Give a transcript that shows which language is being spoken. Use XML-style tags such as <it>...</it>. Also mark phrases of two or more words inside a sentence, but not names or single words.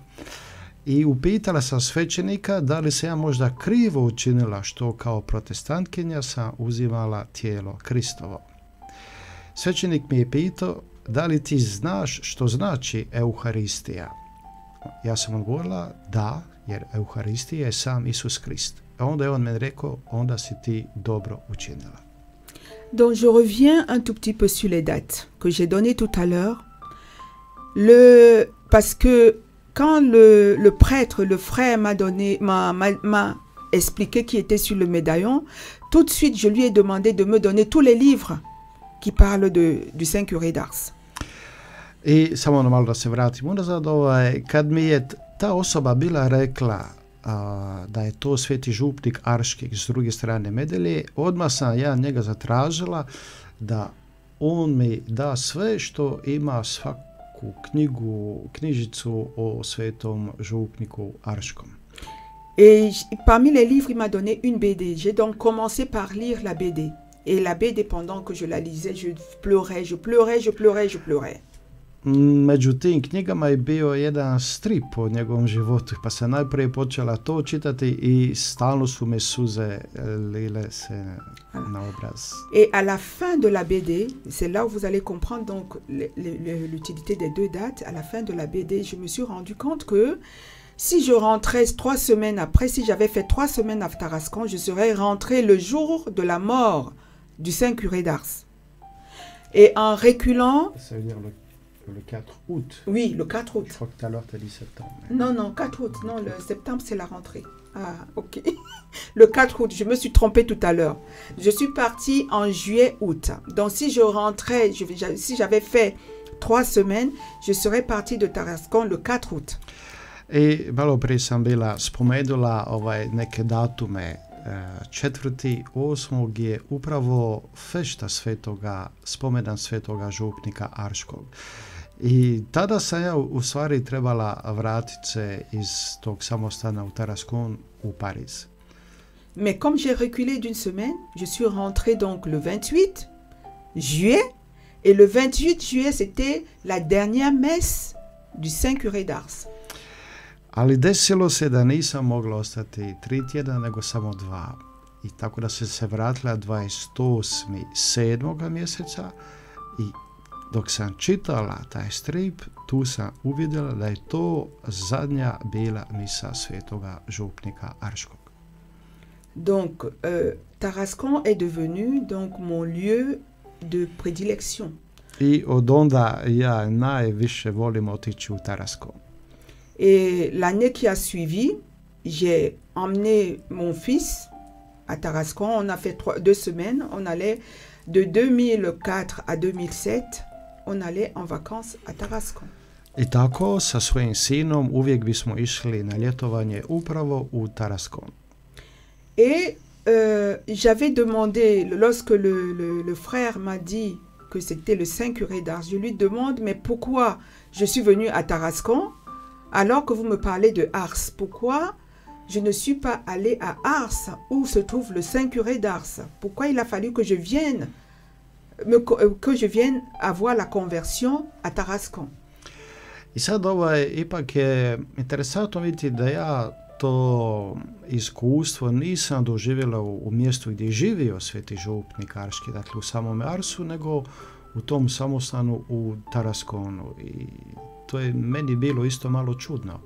<hr>I upitala sam svećenika da li se ja možda krivo učinila što kao protestantkinja sam uzimala tijelo Kristovo. Svećenik mi je pitao da li ti znaš što znači Euharistija? Ja sam odgovorila da, jer Euharistija je sam Isus Krist. A onda je on meni rekao, onda si ti dobro učinila.</hr> <fr>Donc je reviens un tout petit peu sur les dates que j'ai données tout à l'heure. Parce que quand le prêtre, le frère m'a expliqué qui était sur le médaillon, tout de suite je lui ai demandé de me donner tous les livres qui parlent du Saint Curé d'Ars.</fr> <hr>I samo malo da se vratim unazad, kad mi je ta osoba bila rekla da je to sveti župnik Arških s druge strane medalje, odmah sam ja njega zatražila da on mi da sve što ima, svaku knjižicu o svetom župniku Arškom.</hr> <fr>Et parmi les livres, il m'a donné une BD. J'ai donc commencé par lire la BD. Et la BD, pendant que je la lisais, je pleurais.</fr> <hr>Među tim knjigama je bio jedan strip o njegovom životu, pa sam najprije počela to čitati i stalno su me suze lile se na obraz.</hr> <fr>Et à la fin de la BD, c'est là où vous allez comprendre donc l'utilité des deux dates. À la fin de la BD, je me suis rendu compte que si je rentrais 3 semaines après, si j'avais fait 3 semaines à Tarascon, je serais rentré le jour de la mort du Saint Curé d'Ars. Et en reculant... Ça veut dire le 4 août. Oui, le 4 août. Je crois que tout à l'heure tu as dit septembre. Non, 4 août. Non, le septembre, c'est la rentrée. Ah, ok. Le 4 août, je me suis trompée tout à l'heure. Je suis partie en juillet-août. Donc, si je rentrais, si j'avais fait 3 semaines, je serais partie de Tarascon le 4 août.</fr> <hr>I malo prije sam bila spomenula neke datume. 4.8. je upravo fešta spomedan svetoga župnika Arškog. I tada sam ja u stvari trebala vratiti se iz tog samostana u Tarascon u Pariz.</hr> <fr>Mais comme j'ai reculé d'une semaine, je suis rentrée donc le 28 juillet. Et le 28 juillet, c'était la dernière messe du Saint Curé d'Ars.</fr> <hr>Ali desilo se da nisam mogla ostati 3 tjedna, nego samo 2. I tako da se vratila 28.7. mjeseca i dok sam čitala taj strip, tu sam uvidjela da je to zadnja bila misa svetoga župnika Arškog.</hr> <fr>Donc, Tarascon est devenu donc mon lieu de prédilection.</fr> <hr>I od onda ja najviše volim otići u Tarascon.</hr> <fr>Et l'année qui a suivi, j'ai emmené mon fils à Tarascon. On a fait 2 semaines. On allait de 2004 à 2007. On allait en vacances à Tarascon.</fr> <hr>I tako sa svojim sinom uvijek bismo išli na ljetovanje upravo u Tarascon.</hr> <fr>Et j'avais demandé, lorsque le frère m'a dit que c'était le Saint Curé d'Ars, je lui demande, mais pourquoi je suis venue à Tarascon alors que vous me parlez de Ars? Pourquoi je ne suis pas allée à Ars où se trouve le Saint Curé d'Ars? Pourquoi il a fallu que je vienne avoir la conversion à Tarascon?</fr> <hr>I sad ipak je interesantno vidjeti da ja to iskustvo nisam doživjela u mjestu gdje je živio sveti župnik Arški, dakle u samome Arsu, nego u tom samostanu u Tarasconu. I to je meni bilo isto malo čudno.</hr>